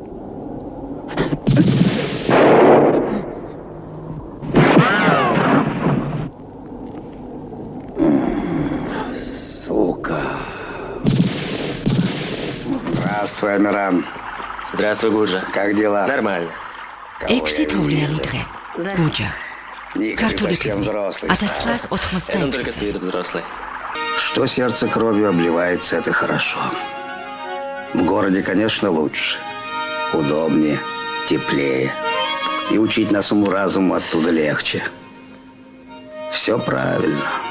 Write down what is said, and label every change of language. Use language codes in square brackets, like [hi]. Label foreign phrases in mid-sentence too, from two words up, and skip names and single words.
[ru] Сука! Здравствуй, Амиран. Здравствуй, Гуджа. Как дела? Нормально. [ka] 6 თოვლიანი დღე. გუჯა. ქართული ფილმი. 1986 [ru] Это только с виду взрослый. Что сердце кровью обливается, это хорошо. В городе, конечно, лучше. Удобнее, теплее. И учить нас уму-разуму оттуда легче. Все правильно.